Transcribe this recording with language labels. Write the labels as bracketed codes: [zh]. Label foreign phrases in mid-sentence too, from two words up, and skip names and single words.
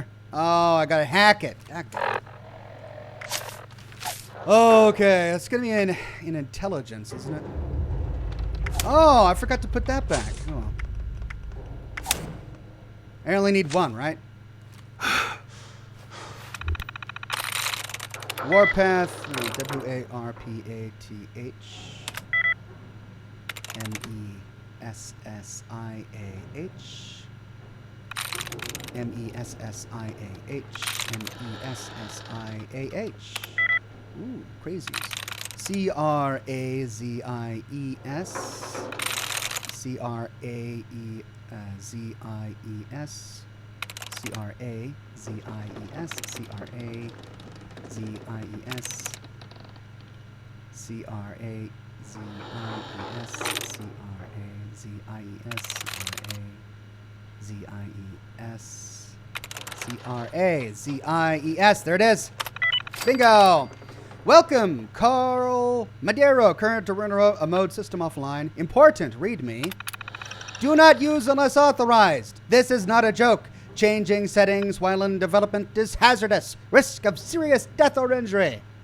[en] Oh, I gotta hack it. Okay, it's gonna be in intelligence, isn't it? Oh, I forgot to put that back. Oh. I only need one, right? Warpath, W-A-R-P-A-T-H, M-E-S-S-I-A-H, M-E-S-S-I-A-H, M-E-S-S-I-A-H. Ooh, crazies. C-R-A-Z-I-E-S, C-R-A-E-Z-I-E-S, C-R-A-Z-I-E-S, C-R-A-Z-I-E-S, C-R-A-Z-I-E-S, C-R-A-Z-I-E-S, C-R-A-Z-I-E-S, C-R-A-Z-I-E-S. There it is. Bingo. Welcome, Carl Madero. Current Arena mode system offline. Important. Read me. Do not use unless authorized. This is not a joke. Changing settings while in development is hazardous. Risk of serious death or injury.